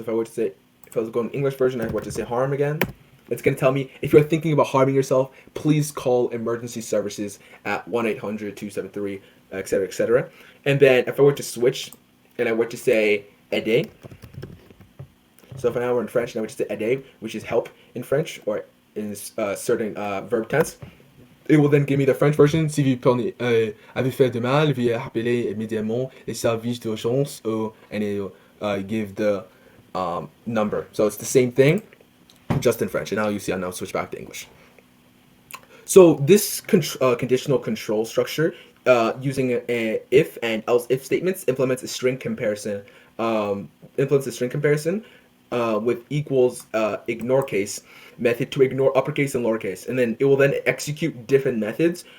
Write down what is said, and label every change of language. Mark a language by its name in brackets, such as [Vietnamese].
[English] So if I were to say, if I was going English version, I were to say harm again, it's going to tell me, if you're thinking about harming yourself, please call emergency services at 1-800-273, etc., etc. And then if I were to switch and I were to say aider, so if I were in French and I were to say aider, which is help in French or in certain verb tense, it will then give me the French version. [French] Si vous avez fait de mal, veuillez appeler immédiatement les services d'urgence, [English] and it will give the number. So it's the same thing, just in French. And now you see, I'll now switch back to English. So this conditional control structure, using a if and else if statements, implements a string comparison. With equals ignore case method to ignore uppercase and lowercase, and then it will then execute different methods.